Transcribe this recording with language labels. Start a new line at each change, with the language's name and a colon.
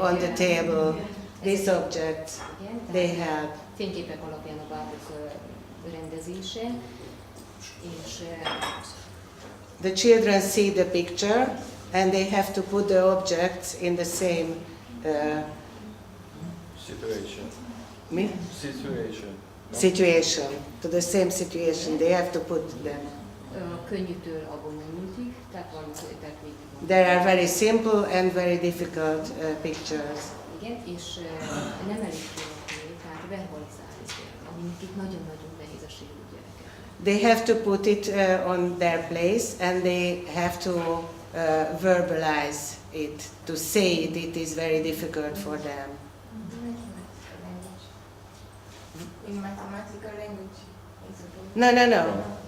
English: on the table these objects.
Hungarian: igen,
English: They
Hungarian: tehát
English: help.
Hungarian: fényképek alapján a bábuk rendezése, és
English: The children see the picture and they have to put the objects in the same Situation. me? Situation. Situation, to the same situation. They have to put them.
Hungarian: a könnyűtől a bonyolultig, tehát vannak, tehát végig van.
English: There are very simple and very difficult pictures.
Hungarian: Igen, és nem elég kirakni, tehát verbalizálni kell, ami nekik nagyon-nagyon nehéz a sérült gyerekeknek.
English: They have to put it on their place and they have to verbalize it, to say it. It is very difficult for them. In mathematical language. No.